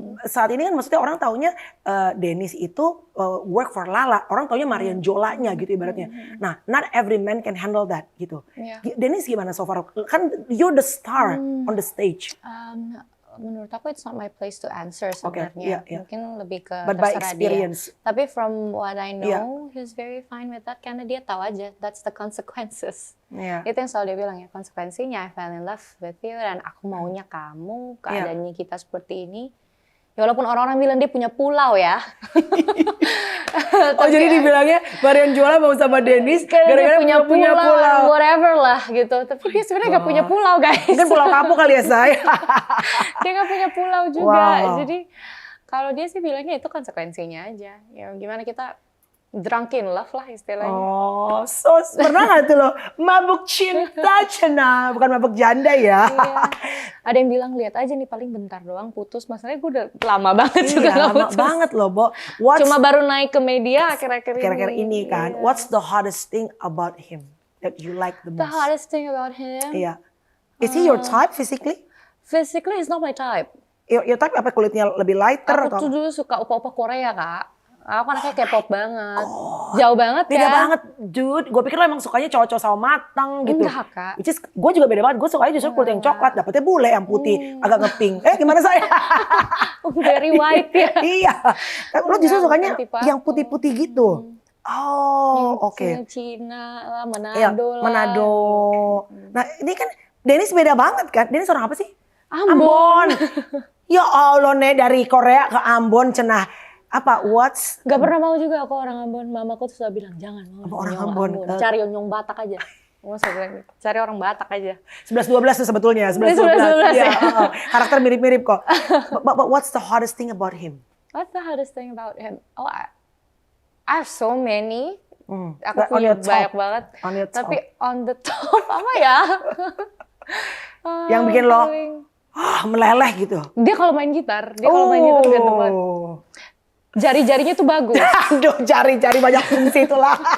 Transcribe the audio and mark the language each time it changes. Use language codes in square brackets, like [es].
[id] Saat ini kan maksudnya orang taunya Dennis itu [en] work for [id] Lala, orang taunya Marian Jola-nya gitu ibaratnya. [en] Nah, not every man can handle that gitu. Dennis [id] gimana [en] so far? [id] Kan [en] you're the star on the stage. [id] Menurut aku [en] it's not my place to answer [id] sebenarnya. Mungkin lebih ke [en] But by experience. [id] Dia. [en] Tapi from what I know, he's very fine with that [id] karena dia tahu aja [en] that's the consequences. [id] Itu yang selalu dia bilang ya, konsekuensinya [en] I fell in love with you [id] dan aku maunya kamu, keadaannya kita seperti ini. Ya walaupun orang-orang bilang dia punya pulau ya. Jadi dibilangnya Marian Jola mau sama Dennis gara-gara punya pulau. [en] Whatever [id] lah gitu. Tapi dia sebenarnya gak punya pulau guys. Mungkin pulau kapuk kali ya saya. Dia gak punya pulau juga. Jadi kalau dia sih bilangnya itu konsekuensinya aja. Ya gimana kita [en] drunk in love [id] lah istilahnya. Oh, pernah gak tuh lo mabuk cinta cina, bukan mabuk janda ya? Ada yang bilang lihat aja nih paling bentar doang putus. Masalahnya gue udah lama banget juga gak lama putus. banget loh, Bo. Cuma baru naik ke media akhir-akhir ini kan. [en] What's the hardest thing about him that you like the most? The hardest thing about him? Is he your type physically? Physically he's not my type. Your type [id] apa, kulitnya lebih [en] lighter? [id] Aku tuh dulu suka opa-opa Korea, Kak. Aku anaknya K-pop banget. Jauh banget beda banget, [en] dude. [id] Gue pikir lo emang sukanya cowok-cowok sawo matang gitu. Enggak, Kak. [en] Which is, [id] gue juga beda banget. Gue sukanya justru kulit yang coklat. Dapetnya bule yang putih, agak ngepink. Gimana saya? [en] Very white ya. [id] Iya. Lo justru sukanya yang putih-putih gitu. Oh, oke. Cina lah, Manado lah. Manado. Nah, ini kan Dennis beda banget kan? Dennis orang apa sih? Ambon. Ya Allah, Nek, dari Korea ke Ambon, cenah. Apa, Gak pernah mau juga aku orang Ambon. Mamaku tuh selalu bilang, jangan mau orang Ambon. Cari Onyong Batak aja. Masa bilang gitu. Cari orang Batak aja. 11-12 tuh sebetulnya. 11-12 ya. Karakter mirip-mirip kok. [en] But what's the hardest thing about him? What's the hardest thing about him? Oh, I have so many. [id] Aku punya banyak banget. Tapi [en] on the top [id] apa ya? Yang bikin lo meleleh gitu. Dia kalau main gitar ganteng banget. Jari-jarinya tuh bagus. Aduh, jari-jari banyak fungsi itulah.